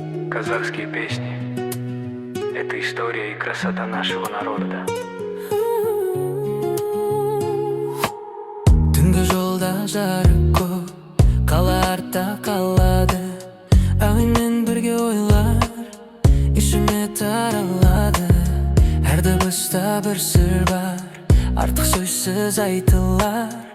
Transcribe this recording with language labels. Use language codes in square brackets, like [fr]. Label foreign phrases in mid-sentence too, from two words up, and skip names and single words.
[ru] Казахские песни. Это история и красота нашего народа. [kk] Түнгі жолда жарық көп, қала артта қалады. Әуенмен бірге ойлар ішіме таралады. Әр дыбыста бір сыр бар, артық сөзсіз айтылар.